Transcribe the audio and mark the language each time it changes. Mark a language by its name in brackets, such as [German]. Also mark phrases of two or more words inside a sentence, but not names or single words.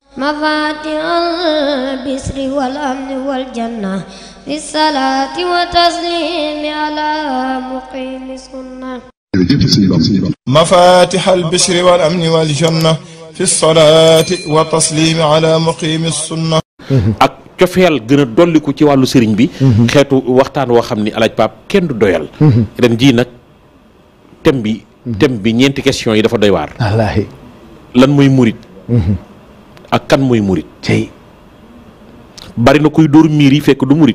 [Arabic] مفاتيح البشر والأمن والجنة بالصلاة والتسليم على مقيم السنة مفاتيح البشر والأمن والجنة في الصلاة والتسليم على مقيم السنة. [Wolof] ak cofeel gën a dolliku ci wàllu sëriñ bi. xeetu waxtaan woo xam ni alaaj Paap kenn du doyal. ren jii nag thème bi ñeenti question yi dafa doy waar. wallaahi. lan mooy murit. ak kan mooy murit. tey. bari na kuy dóor miir yi fekk du murit.